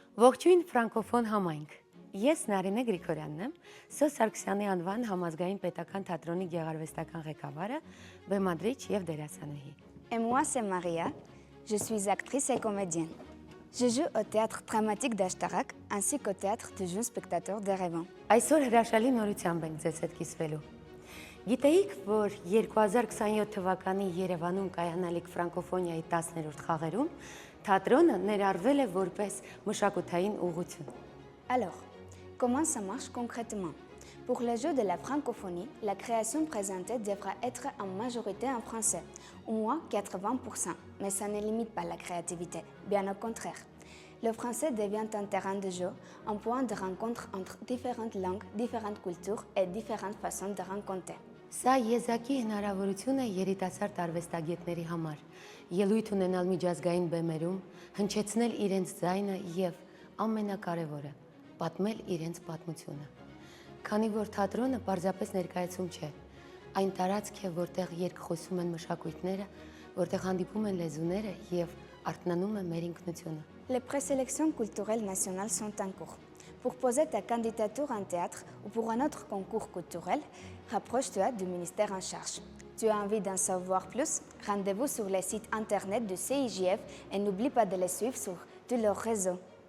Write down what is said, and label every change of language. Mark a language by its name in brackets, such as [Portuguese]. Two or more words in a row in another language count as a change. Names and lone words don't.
[Armenian] Ողջույն ֆրանկոֆոն համայնք։ Ես Նարինե Գրիգորյանն եմ, Սո Սարգսյանի անվան համազգային պետական թատրոնի գեղարվեստական ղեկավարը, բեմադրիչ եւ դերասանուհի։ [French] Et moi, c'est Maria. Je suis actrice et comédienne. Je joue au théâtre dramatique d'Ashtarak ainsi qu'au théâtre du jeune spectateur d'Erevan. [Armenian] Այսօր հրաշալի նորությամբ ենք ձեզ հետ կիսվելու։ Գիտեիք, որ 2027 թվականի Երևանում կայանալիք ֆրանկոֆոնիայի 10-րդ խաղերում թատրոնը ներառվել է որպես մշակութային ուղղություն։ [French] Alors, comment ça marche concrètement? Pour les Jeux de la francophonie, la création présentée devra être en majorité en français, au moins 80%, mais ça ne limite pas la créativité, bien au contraire. Le français devient un terrain de jeu, un point de rencontre entre différentes langues, différentes cultures et différentes façons de rencontrer. [Armenian] Սա եզակի հնարավորություն է երիտասարդ արվեստագետների համար, ելույթ ունենալ միջազգային բեմերում, հնչեցնել իրենց ձայնը եւ ամենակարևորը՝ պատմել իրենց պատմությունը։ Քանի որ թատրոնը պարզապես ներկայացում չէ, այն տարածք է, որտեղ երկխոսում են մշակույթները, որտեղ հանդիպում են լեզուները եւ արթնանում է մեր ինքնությունը։ [French] Les présélections culturelles nationales sont en cours. Pour poser ta candidature en théâtre ou pour un autre concours culturel, rapproche-toi du ministère en charge. Tu as envie d'en savoir plus? Rendez-vous sur le site internet du CIJF et n'oublie pas de les suivre sur tous leurs réseaux.